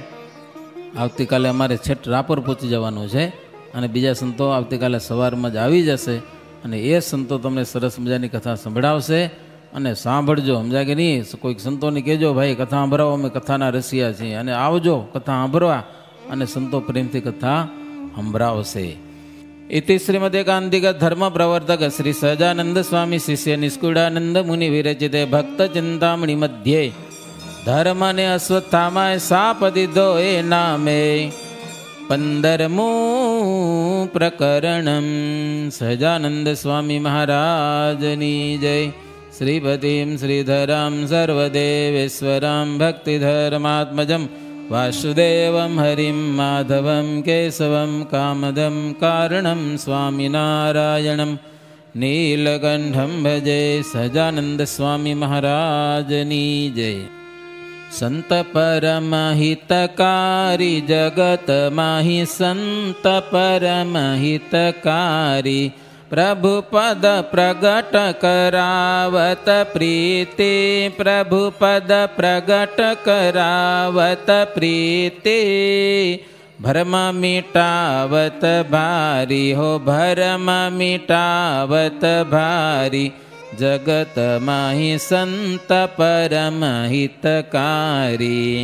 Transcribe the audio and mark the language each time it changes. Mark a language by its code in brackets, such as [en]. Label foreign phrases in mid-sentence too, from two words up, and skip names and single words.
[gu] આવતીકાલે અમારે છેટ રાપર પહોંચી જવાનું છે અને બીજા સંતો આવતીકાલે સવારમાં જ આવી જશે અને એ સંતો તમને સરસ મજાની કથા સંભળાવશે. અને સાંભળજો, સમજા કે નહીં. કોઈક સંતોને કહેજો ભાઈ કથા સાંભળાવો, અમે કથાના રસિયા છીએ, અને આવજો કથા સાંભળવા, અને સંતો પ્રેમથી કથા સંભળાવશે. [sa] इति श्रीमदेकांतिक धर्म प्रवर्तक श्री सहजानंद स्वामी शिष्य निष्कुड़ानंद मुनि विरचिते भक्त चिंतामणि मध्ये [gu] ધર્મ ને અશ્વત્થામાય સાપ દીધો એ નામે 15મુ [sa] प्रकरणम. [gu] સહજાનંદ સ્વામી મહારાજની જય. [sa] श्रीपतिं श्रीधरं सर्वदेवेश्वरं भक्तिधर्मात्मजं वासुदेवं हरिं माधवं केशवं कामदं कारणं स्वामिनारायणं नीलकंठं भजे. [gu] સહજાનંદ સ્વામી મહારાજની જય. [hi] संत परम हितकारी जगत माहि संत परम हितकारी प्रभु पद प्रगट करावत प्रीति प्रभु पद प्रगट करावत प्रीति भरम मिटावत भारी हो भरम मिटावत भारी जगत माहि संत परम हितकारी